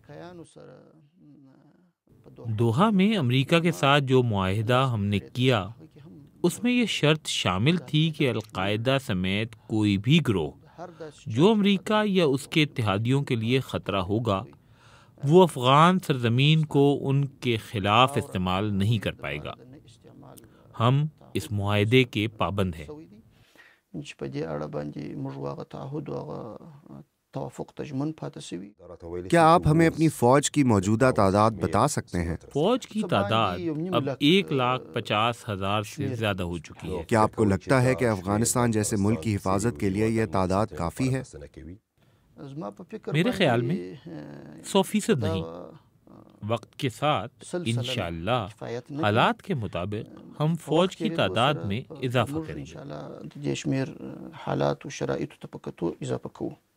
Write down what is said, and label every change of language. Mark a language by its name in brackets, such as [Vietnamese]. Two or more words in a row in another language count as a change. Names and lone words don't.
[Urdu] دوحہ میں امریکہ کے ساتھ جو معاہدہ ہم نے کیا اس میں یہ شرط شامل تھی کہ القاعدہ سمیت کوئی بھی گروہ جو امریکہ یا اس کے اتحادیوں کے لیے خطرہ ہوگا وہ افغان سرزمین کو ان کے خلاف استعمال نہیں کر پائے گا۔ ہم اس معاہدے کے پابند ہیں۔ [Pashto] چې په دې اړه باندې موږ هغه تعهد او هغه توافق ته ژمن پاتې سوي۔ [Urdu] کیا آپ ہمیں اپنی فوج کی موجودہ تعداد بتا سکتے ہیں؟ فوج کی تعداد اب 1,50,000 سے زیادہ ہو چکی ہے۔ کیا آپ کو لگتا ہے کہ افغانستان جیسے ملک کی حفاظت کے لیے یہ تعداد کافی ہے؟ [Pashto] زما په فکر [Urdu] میرے خیال میں [Pashto] باندې [Urdu] 100% نہیں۔ وقت کے ساتھ انشاءاللہ حالات کے مطابق ہم فوج کی تعداد میں اضافہ کریں گے۔ [Pashto] انشاءاللہ د دې شمیر حالات او شرایطو ته په کتو اضافه کوو۔